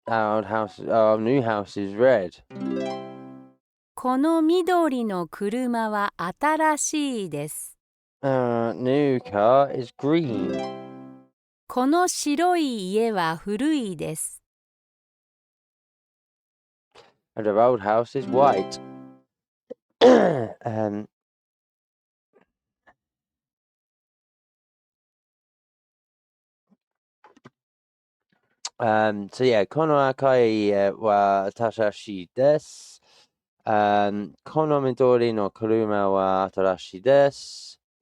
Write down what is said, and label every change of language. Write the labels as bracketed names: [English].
[English] Our new house is red. [Japanese] この緑の車は新しいです。 [English] Our new car is green. [Japanese] この白い家は古いです。 [English] And our old house is white. [Japanese] um, so yeah, この赤い家は新しいです。この緑の車は新しいです。